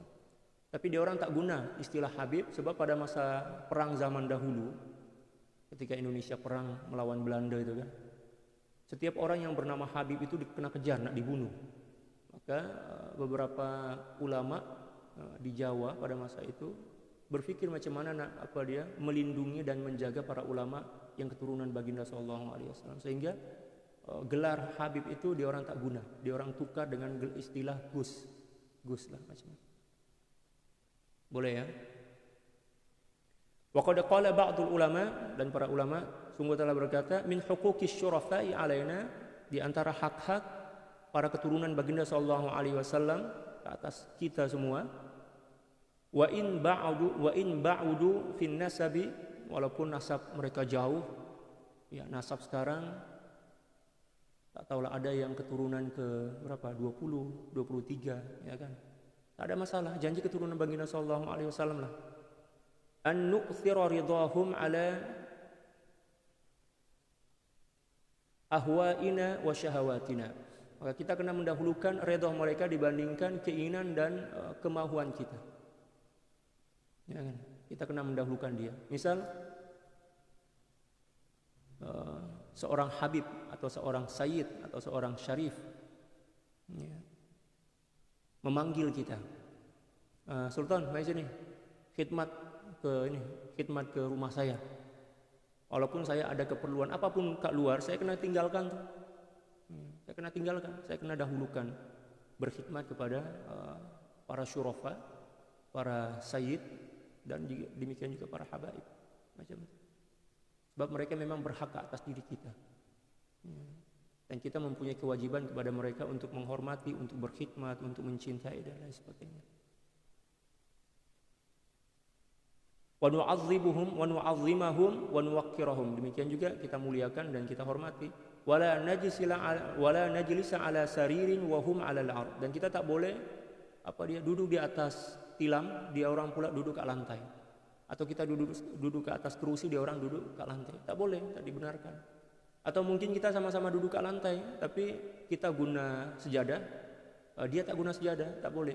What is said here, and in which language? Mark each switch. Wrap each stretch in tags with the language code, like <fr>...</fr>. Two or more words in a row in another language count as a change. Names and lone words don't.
<ms>Tapi dia orang tak guna istilah Habib, sebab pada masa perang zaman dahulu, ketika Indonesia perang melawan Belanda itu kan, setiap orang yang bernama Habib itu kena kejar, nak dibunuh. Maka beberapa ulama di Jawa pada masa itu berpikir macam mana melindungi dan menjaga para ulama yang keturunan baginda</ms> <ar>صلى الله عليه وسلم,</ar> <ms>sehingga gelar Habib itu dia orang tak guna, dia orang tukar dengan istilah Gus lah macam. Boleh ya?</ms> <ar>وقد قال بعض العلماء,</ar> <ms>dan para ulama sungguh telah berkata,</ms> <ar>من حقوق الشرفاء علينا,</ar> <ms>di antara hak-hak para keturunan baginda</ms> <ar>صلى الله عليه وسلم</ar> <ms>ke atas kita semua,</ms> <ar>وإن بعدوا في النسب,</ar> <ms>walaupun nasab mereka jauh, ya nasab sekarang tak tahulah ada yang keturunan ke berapa, 20, 23, ya kan, tak ada masalah, janji keturunan baginda</ms> <ar>صلى الله عليه وسلم</ar> <ms>lah.</ms> <ar>أن نؤثر رضاهم على أهوائنا وشهواتنا,</ar> <ms>maka kita kena mendahulukan redha mereka dibandingkan keinginan dan kemauan kita, ya kan? Kita kena mendahulukan dia. Misal seorang Habib atau seorang Sayyid atau seorang Syarif ya, memanggil kita, Sultan, mari sini, khidmat ke rumah saya. Walaupun saya ada keperluan apapun kat luar, saya kena tinggalkan tuh. Saya kena dahulukan berkhidmat kepada para syurafa, para sayyid, dan juga, demikian juga para habaib macam itu. Sebab mereka memang berhak atas diri kita, dan kita mempunyai kewajiban kepada mereka untuk menghormati, untuk berkhidmat, untuk mencintai dan lain sebagainya.</ms> <ar>ونعززهم ونعظمهم ونوقرهم,</ar> <ms>demikian juga kita muliakan dan kita hormati.</ms> <ar>ولا نجلس على سرير وهم على الأرض,</ar> <ms>dan kita tak boleh duduk di atas tilam, dia orang pula duduk ke lantai, atau kita duduk ke atas kerusi, dia orang duduk ke lantai. Tak boleh, tak dibenarkan. Atau mungkin kita sama-sama duduk ke lantai, tapi kita guna sejadah, dia tak guna sejadah, tak boleh.</ms>